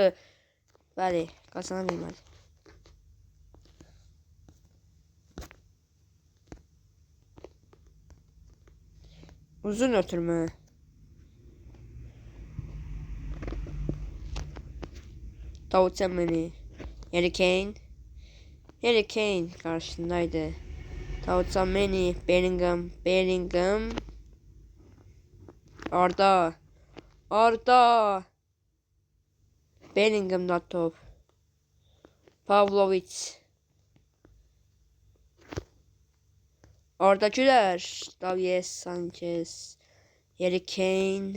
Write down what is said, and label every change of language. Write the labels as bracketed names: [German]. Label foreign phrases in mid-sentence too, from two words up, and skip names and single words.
[Azerbaijani] Bəli, kazana bilmədi. Uzun ötürmə. Tauçameni. Harry Kane. [Turkish] Harry Kane karşısındaydı. Tauçameni. Bellingham. Bellingham. Arda. Arda. Bellingham'da top. Pavlovic. Arda Güler. Davies Sanchez. Harry Kane.